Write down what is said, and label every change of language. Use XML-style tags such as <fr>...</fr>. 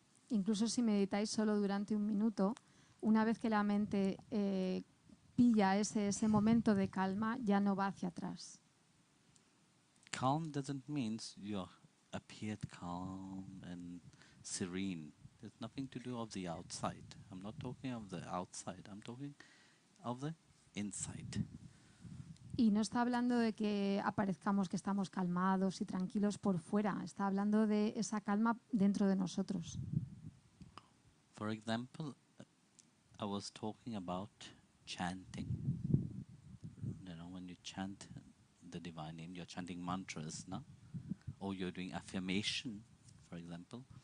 <es>Incluso si meditáis solo durante 1 minuto, una vez que la mente pilla ese momento de calma, ya no va hacia atrás.</es> <en>Calm doesn't mean you appeared calm and serene. There's nothing to do of the outside. I'm not talking of the outside. I'm talking of the inside.</en> <es>Y no está hablando de que aparezcamos que estamos calmados y tranquilos por fuera. Está hablando de esa calma dentro de nosotros.</es> <en>For example, I was talking about chanting. You know, when you chant the divine name, you're chanting mantras, no? Or you're doing affirmation, for example.</en>